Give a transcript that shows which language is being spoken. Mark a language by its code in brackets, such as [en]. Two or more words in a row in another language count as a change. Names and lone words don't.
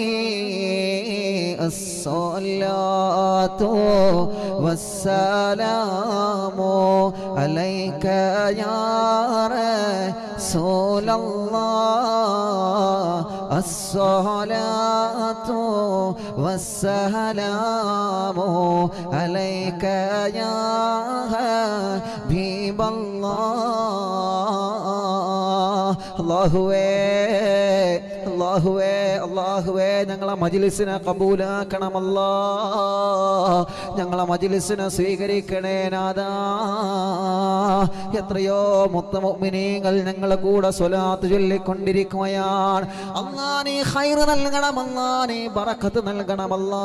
[ar] الصلاة والسلام عليك يا رسول الله، الصلاة والسلام عليك يا حبيب الله. [ml] الله അല്ലാഹുവേ ഞങ്ങളെ മജ്ലിസിനെ കബൂലാക്കണമല്ലാ, ഞങ്ങളെ മജ്ലിസിനെ സ്വീകരിക്കണേ നാഥാ. എത്രയോ മുഅ്മിനീങ്ങൾ ഞങ്ങളെ കൂടെ സ്വലാത്ത് ചൊല്ലിക്കൊണ്ടിരിക്കുകയാണ്. അല്ലാഹ് നീ ഖൈറ് നൽകണമല്ലാ, നീ ബറക്കത്ത് നൽകണമല്ലാ.